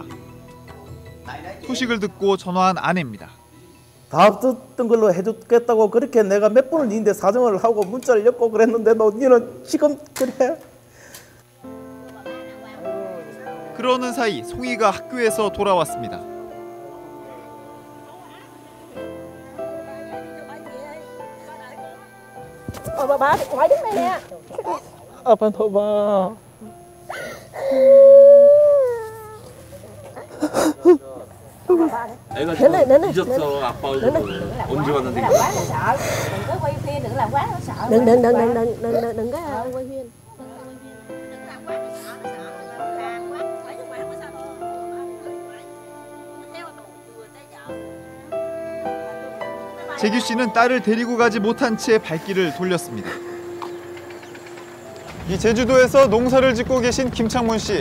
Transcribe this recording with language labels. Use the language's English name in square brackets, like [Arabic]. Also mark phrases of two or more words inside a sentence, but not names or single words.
[Korean] 소식을 듣고 전화한 아내입니다. 다 듣던 걸로 해줬겠다고 그렇게 내가 몇 번을 니한테 사정을 하고 문자를 엮고 그랬는데 너는 지금 그래? 그러는 사이 송이가 학교에서 돌아왔습니다. [Vietnamese] bà ngoại đứng đây nè. [Korean] 아빠 더 봐. 애가 지금 잊었어. 아빠 언제 왔는데. [Vietnamese] Đừng có quay phim, đừng làm quá nó sợ. Đừng có quay phim. [Korean] 재규 씨는 딸을 데리고 가지 못한 채 발길을 돌렸습니다. 이 제주도에서 농사를 짓고 계신 김창문 씨.